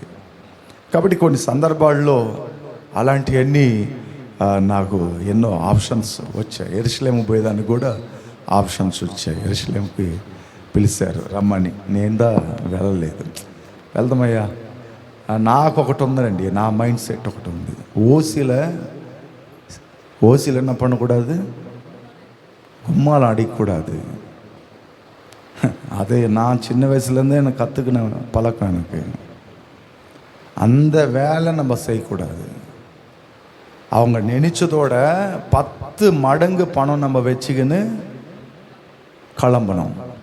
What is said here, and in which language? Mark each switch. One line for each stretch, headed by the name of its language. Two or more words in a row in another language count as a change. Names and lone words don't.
Telugu: కాబట్టి కొన్ని సందర్భాల్లో అలాంటివన్నీ నాకు ఎన్నో ఆప్షన్స్ వచ్చాయి. యెరూషలేము పోయేదానికి కూడా ఆప్షన్స్ వచ్చాయి. యెరూషలేముకి పిలిచారు రమ్మని, నేందా వెళ్ళలేదు. వెళ్దామయ్యా, నాకు ఒకటి ఉందండి, నా మైండ్ సెట్ ఒకటి ఉంది.
Tamil: ஓசியில் என்ன பண்ணக்கூடாது, கும்மால் அடிக்கக்கூடாது. அது நான் சின்ன வயசுலேருந்தே எனக்கு கற்றுக்கின பழக்கம் எனக்கு. அந்த வேலை நம்ம செய்யக்கூடாது. அவங்க நினைச்சதோட 10 மடங்கு பணம் நம்ம வச்சுக்கின்னு கிளம்பணும்.